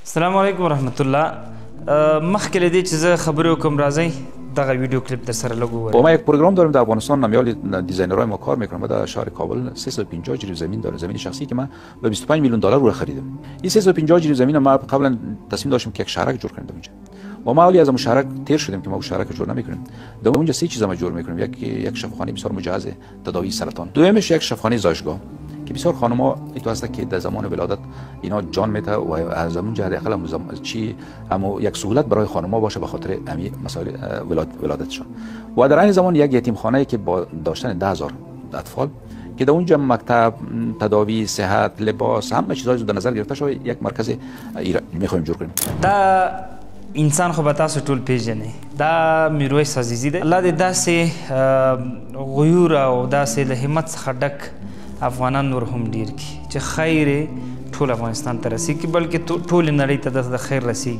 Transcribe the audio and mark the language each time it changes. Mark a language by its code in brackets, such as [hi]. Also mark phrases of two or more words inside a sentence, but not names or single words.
[ps] السلام علیکم ورحمت الله. مخکې له دې چې زه خبرې وکړم راځئ دغه [en] video clip [ps] در سره لږ وګورئ. [fa] ما یک پروگرام داریم در افغانستان، نمیال دیزاینرهای ما کار میکنم. در شهر کابل 350 جریب زمین داره، زمین شخصی که من به 25 میلیون دلار رو خریدم. این 350 جریب زمین ما قبلا تصمیم داشتیم که یک شهرک جور کنیم اونجا. و ما اولی از اون شهرک تیر شدیم که ما اون شهرک جور نمیکنیم. در اونجا سه چیز ما جور میکنیم. یک شفاخانه بسیار مجهز تداوی سرطان، دومش یک شفاخانه زایشگاه که بسیار خانم‌ها ایتو هست که در زمان ولادت اینا جان میته و از اون جهت حداقل چی اما یک سهولت برای خانم‌ها باشه به خاطر امی مسائل ولادتشون. و در این زمان یک یتیمخانه که با داشتن 10000 اطفال که در اونجا مکتب، تداوی، صحت، لباس، همه چیزا در نظر گرفته شده، یک مرکز میخوایم جور کنیم. [ps] دا انسان خو به تاسو ټول پیژنئ، دا میرویس عزیزي دی. الله دې داسې غیور او داسې له همت څخه ډک افغانان نور هم ډیر کړي چې خیر ټول افغانستان ته رسیږي، بلکې ټولې نړۍ ته د خیر رسیږي.